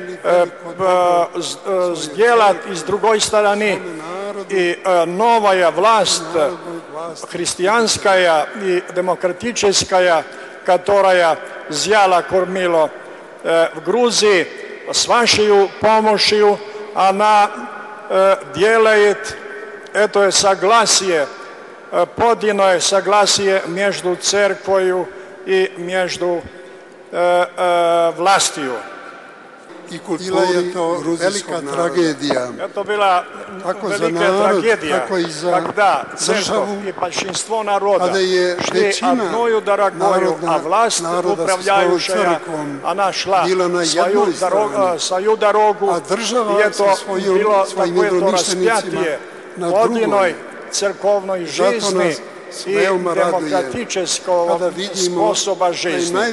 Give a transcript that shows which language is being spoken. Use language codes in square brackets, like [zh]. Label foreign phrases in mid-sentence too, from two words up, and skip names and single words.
[ru] сделать, и с другой стороны и новая власть христианская и демократическая, которая взяла кормила в Грузии, с вашей помощью она делает это согласие, подлинное согласие между церковью и между властью. [sr] I kulturi gruzijskog naroda. [ru] Это была великая трагедия, когда церковь и большинство народа шли одною дорогою, а власть управляющая, она шла свою дорогу, и это было такое распятие подлинной церковной жизни и демократического способа жизни.